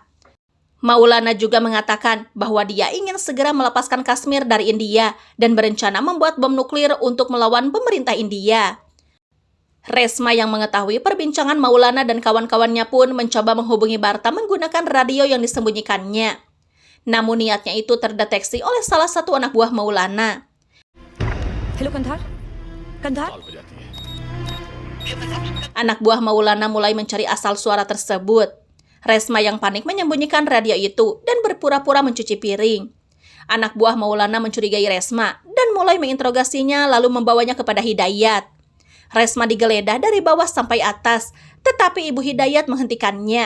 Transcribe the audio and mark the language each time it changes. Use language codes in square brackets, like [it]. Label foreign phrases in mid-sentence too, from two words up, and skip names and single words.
[id] Maulana juga mengatakan bahwa dia ingin segera melepaskan Kashmir dari India dan berencana membuat bom nuklir untuk melawan pemerintah India. Resma yang mengetahui perbincangan Maulana dan kawan-kawannya pun mencoba menghubungi Barta menggunakan radio yang disembunyikannya. Namun niatnya itu terdeteksi oleh salah satu anak buah Maulana. [hi] हेलो कंधार कंधार [id] Anak buah Maulana mulai mencari asal suara tersebut. Resma yang panik menyembunyikan radio itu dan berpura-pura mencuci piring. Anak buah Maulana mencurigai Resma dan mulai menginterogasinya lalu membawanya kepada Hidayat. Resma digeledah dari bawah sampai atas, tetapi Ibu Hidayat menghentikannya.